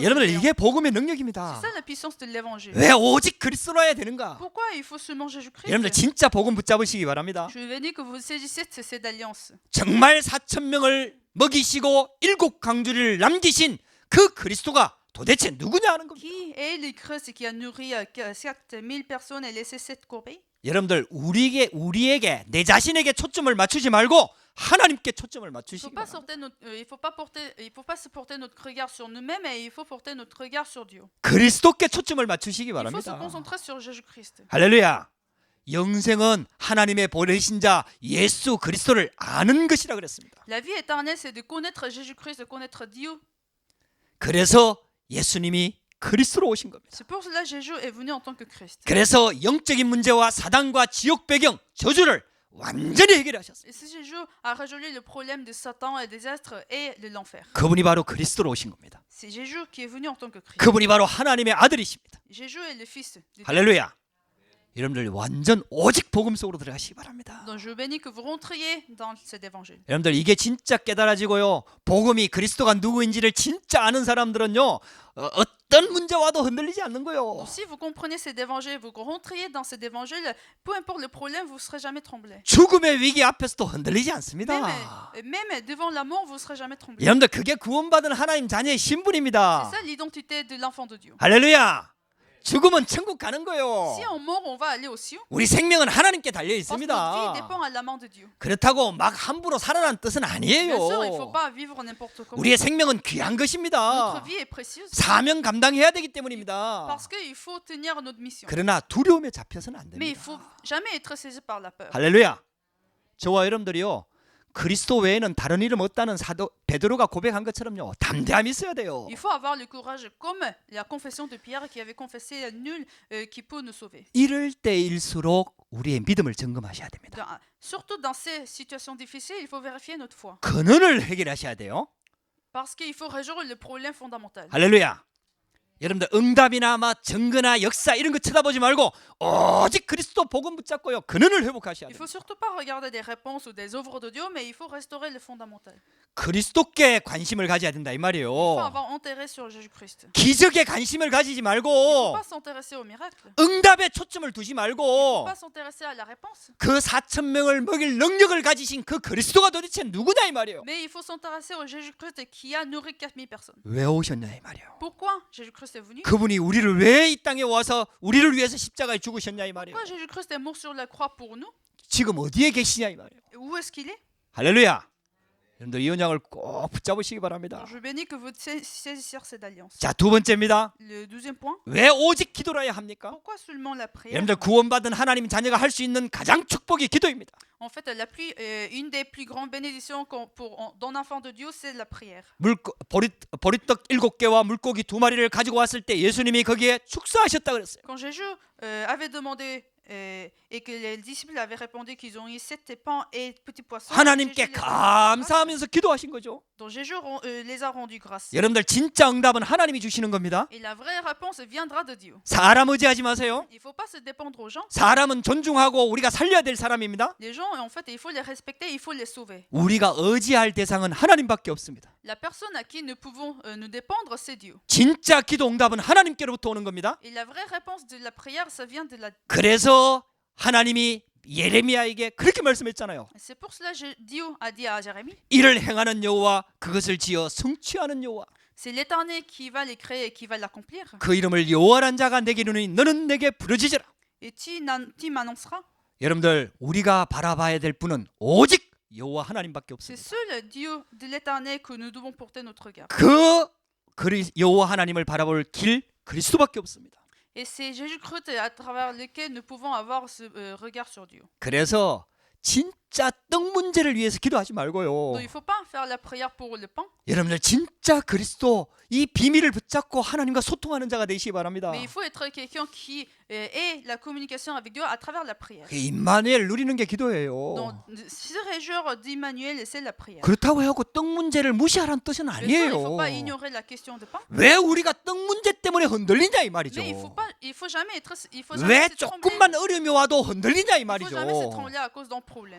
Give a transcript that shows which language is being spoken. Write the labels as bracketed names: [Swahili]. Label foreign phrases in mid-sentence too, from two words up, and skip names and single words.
[Korean] 여러분들, [French] géant. [Korean] 이게 복음의 [French] C'est [Korean] 능력입니다. [French] ça la puissance de l'évangile. [Korean] 왜 오직 그리스도로 해야 되는가? [French] Pourquoi il faut seulement Jésus-Christ? [Korean] 여러분들 진짜 복음 붙잡으시기 바랍니다. [French] Je veux dire que vous saisissez cette alliance. [Korean] 정말 4,000명을 먹이시고 7강주를 남기신 그 그리스도가 도대체 누구냐 하는 겁니다. [French] Qui est le Christ qui a nourri 4000 personnes et laissé 7 corbeilles? [Korean] 여러분들, 우리에게 내 자신에게 초점을 맞추지 말고 하나님께 초점을 맞추시기 바랍니다. [French] Il faut pas se porter notre regard sur nous-mêmes, et il faut porter notre regard sur Dieu. [Korean] 그리스도께 초점을 맞추시기 [French] Il faut se [Korean] 바랍니다. [French] concentrer sur Jésus-Christ. [Korean] 할렐루야. 영생은 하나님의 보내신 자 예수 그리스도를 아는 것이라 그랬습니다. [French] La vie éternelle, c'est de connaître Jésus-Christ, de connaître Dieu. [Korean] 그래서 예수님이 그리스도로 오신 겁니다. [French] C'est pour cela que Jésus est venu en tant que Christ. [Korean] 그래서 영적인 문제와 사단과 지옥 배경, 저주를 완전히 해결하셨어요. [French] Et c'est Jésus a résolu le problème de Satan et des astres et de l'enfer. [Korean] 그분이 바로 그리스도로 오신 겁니다. [French] C'est Jésus qui est venu en tant que Christ. [Korean] 그분이 바로 하나님의 아들이십니다. [French] Jésus est le Fils de Dieu. [Korean] 할렐루야. 여러분들 완전 오직 복음 속으로 들어가시기 바랍니다. [French] Donc je bénis que vous rentriez dans cet évangile. [Korean] 여러분들, 이게 진짜 깨달아지고요, 복음이 그리스도가 누구인지를 진짜 아는 사람들은요, 어떤 문제 와도 흔들리지 않는 거요. [French] Donc, si vous comprenez cet évangile, vous rentriez dans cet évangile, peu importe le problème, vous ne serez jamais tremblé. [Korean] 죽음의 위기 앞에서도 흔들리지 않습니다. [French] Même devant la mort, vous ne serez jamais tremblé. [Korean] 여러분들 그게 구원받은 하나님 자녀의 신분입니다. [French] C'est ça l'identité de l'enfant de Dieu. [Korean] 할렐루야. 죽으면 천국 가는 거요. [French] Si on meurt, on va aller au ciel. [Korean] 우리 생명은 하나님께 달려 [French] Parce que notre vie [Korean] 있습니다. [French] dépend à la main de Dieu. [Korean] 그렇다고 막 함부로 살아난 뜻은 [French] Bien sûr, il ne faut [Korean] 아니에요. [French] pas vivre n'importe comment. [Korean] 우리의 생명은 귀한 [French] Notre [Korean] 것입니다. [French] vie est précieuse [Korean] 사명 감당해야 되기 때문입니다. [French] parce qu'il faut tenir notre mission. [Korean] 그러나 두려움에 잡혀서는 안 [French] Mais il [Korean] 됩니다. [French] faut jamais être saisi par la peur. [Korean] 할렐루야. 저와 여러분들이요, 그리스도 외에는 다른 이름 없다는 사도 베드로가 고백한 것처럼요, 담대함이 있어야 돼요. [French] Il faut avoir le courage, comme la confession de Pierre qui avait confessé nul qui peut nous sauver. [Korean] 이럴 때일수록 우리의 믿음을 점검하셔야 됩니다. [French] Surtout dans ces situations difficiles, il faut vérifier notre foi. [Korean] 근원을 해결하셔야 돼요. [French] Parce qu'il faut résoudre le problème fondamental. [Korean] 할렐루야. 여러분들 응답이나 증거나 역사 이런 거 쳐다보지 말고 오직 그리스도 복음 붙잡고요, 근원을 회복하셔야 [French] Il [Korean] 돼요. [French] faut surtout pas regarder des réponses ou des œuvres de Dieu, mais il faut restaurer le fondamental. [Korean] 그리스도께 관심을 가져야 된다 이 [French] Il faut [Korean] 말이에요. [French] avoir enterré sur Jésus-Christ. [Korean] 기적에 관심을 가지지 [French] Il faut [Korean] 말고 [French] pas s'intéresser au miracle. [Korean] 응답에 초점을 두지 [French] Il faut [Korean] 말고 [French] pas s'intéresser à la réponse. [Korean] 그 4,000명을 먹일 능력을 가지신 그 그리스도가 도대체 누구냐 이 말이에요. [French] Mais il faut s'intéresser au Jésus-Christ qui a nourri 4000 personnes. [Korean] 왜 오셨냐 이 말이에요. [French] Pourquoi Jésus-Christ est venu? [Korean] 그분이 우리를 왜 이 땅에 와서 우리를 위해서 십자가에 죽으셨냐 이 말이에요. [French] Pourquoi Jésus-Christ est mort sur la croix pour nous? [Korean] 지금 어디에 계시냐 이 말이에요. [French] Où est-ce qu'il est? [Korean] 할렐루야. 여러분들 이 언약을 꼭 붙잡으시기 바랍니다. [French] Je bénis que vous saisissez cette alliance. [Korean] 자, 두 번째입니다. [French] Le 12e point. [Korean] 왜 오직 기도라 해야 합니까? [French] Pourquoi seulement la prière? [Korean] 여러분들 구원받은 하나님 자녀가 할 수 있는 가장 축복이 기도입니다. [French] En fait, une des plus grandes bénédictions d'un enfant de Dieu, c'est la prière. [Korean] 보리떡 7개와 물고기 2마리를 가지고 왔을 때 예수님이 거기에 축사하셨다 그랬어요. [French] Quand Jésus avait demandé et que les disciples avaient répondu qu'ils ont eu 7 pains et petits poissons, [Korean] 하나님께 감사하면서 기도하신 거죠. [French] donc Jésus les a rendus grâce. [Korean] 여러분들 진짜 응답은 하나님이 주시는 겁니다. [French] Et la vraie réponse viendra de Dieu. [Korean] 사람 의지하지 마세요. [French] Il ne faut pas se dépendre aux gens. [Korean] 사람은 존중하고 우리가 살려야 될 사람입니다. [French] Les gens, en fait, il faut les respecter, il faut les sauver. [Korean] 우리가 의지할 대상은 하나님밖에 없습니다. [French] La personne à qui nous pouvons nous dépendre, c'est Dieu. [Korean] 진짜 기도 응답은 하나님께로부터 오는 겁니다. [French] Et la vraie réponse de la prière, ça vient de la... [Korean] 그래서 하나님이 예레미야에게 그렇게 말씀했잖아요. [French] C'est pour cela que Dieu a dit à Jérémie, [Korean] 이를 행하는 여호와, 그것을 지어 성취하는 여호와, [French] c'est l'Éternel qui va les créer et qui va l'accomplir. [Korean] 그 이름을 여호와란 자가 내게 이르니 너는 내게 부르짖으라. [French] Et tu m'annonceras. [Korean] 여러분들 우리가 바라봐야 될 분은 오직 여호와 하나님밖에 [French] C'est [Korean] 없습니다. [French] seul Dieu de l'Éternel que nous devons porter notre regard. [Korean] 그 여호와 하나님을 바라볼 길 그리스도밖에 없습니다. [French] Et c'est Jésus-Christ à travers lequel nous pouvons avoir ce regard sur Dieu. [Korean] 그래서 진짜 떡 문제를 위해서 기도하지 말고요. [French] Donc il ne faut pas faire la prière pour le pain, [Korean] 여러분들 진짜 그리스도 이 비밀을 붙잡고 하나님과 소통하는 자가 되시기 바랍니다. [French] mais il faut être quelqu'un qui ait la communication avec Dieu à travers la prière. [Korean] 그 임마누엘 누리는 게 기도예요. [French] Donc se réjouir d'Emmanuel, c'est la prière. [Korean] 그렇다고 해갖고 떡 문제를 무시하라는 뜻은 [French] Bien sûr, il ne [Korean] 아니에요. [French] faut pas ignorer la question de pain. [Korean] 왜 우리가 떡 문제 때문에 흔들리냐 이 말이죠. [French] Mais il faut jamais [Korean] 왜 [French] se trembler. [Korean] 조금만 어려움이 와도 흔들리냐 이 [French] Il faut jamais se [Korean] 말이죠. [French] trembler à cause d'un problème.